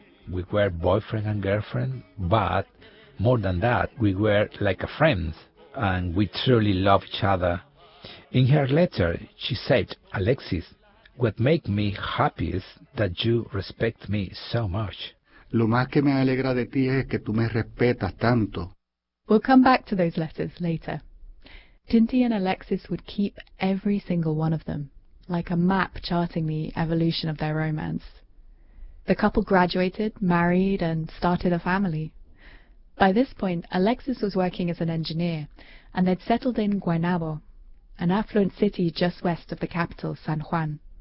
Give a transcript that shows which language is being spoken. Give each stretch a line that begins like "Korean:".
English: We were boyfriend and girlfriend, but more than that, we were like a friend, and we truly loved each other. In her letter, she said, Alexis, what makes me happy is that you respect me so much.
Spanish: Lo más que me alegra de ti es que tú me respetas tanto.
English: We'll come back to those letters later. Tinti and Alexis would keep every single one of them, like a map charting the evolution of their romance. The couple graduated, married, and started a family. By this point, Alexis was working as an engineer, and they'd settled in Guaynabo, an affluent city just west of the capital, San Juan.